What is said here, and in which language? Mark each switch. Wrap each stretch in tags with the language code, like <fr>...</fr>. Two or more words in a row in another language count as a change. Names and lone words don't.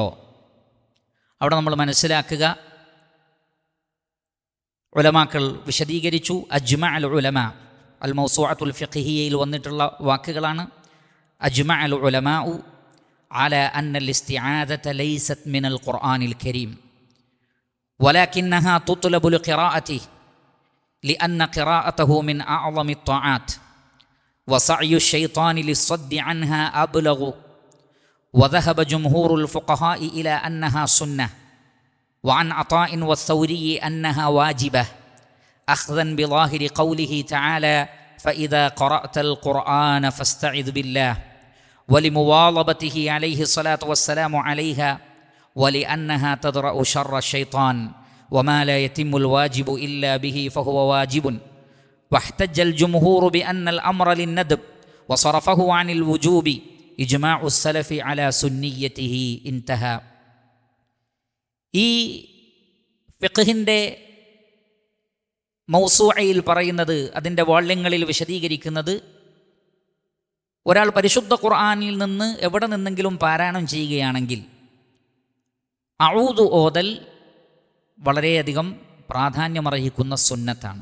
<ml>അവിടെ നമ്മൾ മനസ്സിലാക്കുക, ഉലമാക്കൾ വിശദീകരിച്ചു.</ml> <ar>أجمع العلماء,</ar> <ml>അൽ മൗസൂഅത്തുൽ ഫിഖ്ഹിയയിൽ വന്നിട്ടുള്ള വാക്കുകളാണ്.</ml> <ar>أجمع العلماء على أن الاستعاذة ليست من القرآن الكريم ولكنها تطلب لقراءته لأن قراءته من أعظم الطاعات وسعي الشيطان للصد عنها أبلغ وذهب جمهور الفقهاء إلى أنها سنة وعن عطاء والثوري أنها واجبة أخذا بظاهر قوله تعالى فإذا قرأت القرآن فاستعذ بالله ولمواظبته عليه الصلاة والسلام عليها ولأنها تدرأ شر الشيطان وما لا يتم الواجب إلا به فهو واجب واحتج الجمهور بأن الأمر للندب وصرفه عن الوجوب إجماع السلف على سنيته انتهى.</ar> <ml>ഈ ഫിഖ്ഹിൻ്റെ മൗസൂഅയിൽ പറയുന്നത്, അതിൻ്റെ വാള്യങ്ങളിൽ വിശദീകരിക്കുന്നത്, ഒരാൾ പരിശുദ്ധ ഖുർആനിൽ നിന്ന് എവിടെ നിന്നെങ്കിലും പാരായണം ചെയ്യുകയാണെങ്കിൽ അഊദു ഓതൽ വളരെയധികം പ്രാധാന്യമർഹിക്കുന്ന സുന്നത്താണ്.</ml>